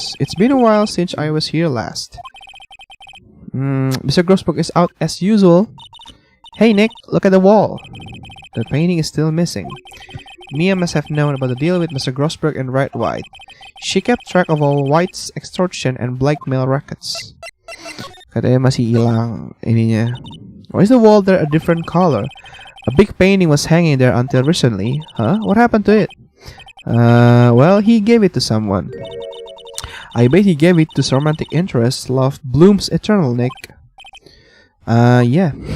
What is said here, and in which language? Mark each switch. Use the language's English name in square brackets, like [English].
[English] It's been a while since I was here last. Mr. Grossberg is out as usual. Hey Nick, look at the wall. The painting is still missing. Mia must have known about the deal with Mr. Grossberg and Wright. She kept track of all White's extortion and blackmail records. [Indonesian] Katanya masih hilang ininya. [English] Why is the wall there a different color? A big painting was hanging there until recently. Huh? What happened to it? Well, he gave it to someone. I bet he gave it to some romantic interest. Love blooms eternal, Nick. Yeah.